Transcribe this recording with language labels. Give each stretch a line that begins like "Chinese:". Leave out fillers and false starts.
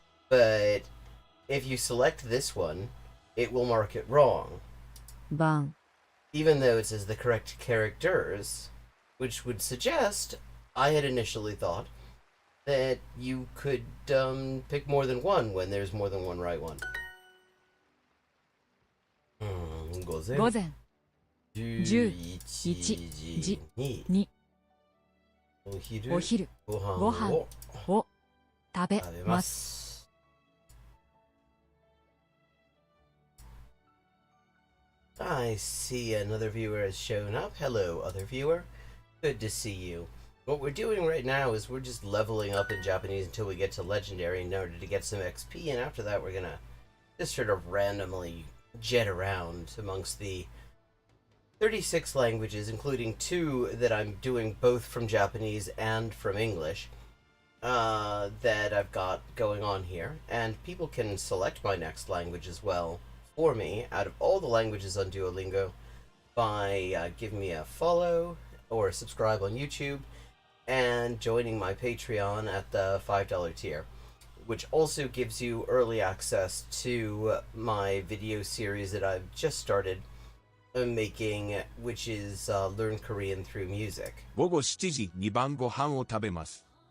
English: But if you select this one, it will mark it wrong. Even though it says the correct characters, which would suggest, I had initially thought, that you could pick more than one when there's more than one right one.
Japanese: 午前11時にお昼ご飯を食べます。
English: I see another viewer has shown up. Hello, other viewer. Good to see you. What we're doing right now is we're just leveling up in Japanese until we get to Legendary in order to get some XP, and after that we're gonna just sort of randomly jet around amongst the 36 languages, including 2 that I'm doing both from Japanese and from English, that I've got going on here. And people can select my next language as well for me out of all the languages on Duolingo by giving me a follow or subscribe on YouTube and joining my Patreon at the $5 tier, which also gives you early access to my video series that I've just started making, which is Learn Korean Through Music.
Japanese: 午後7時に晩ご飯を食べます。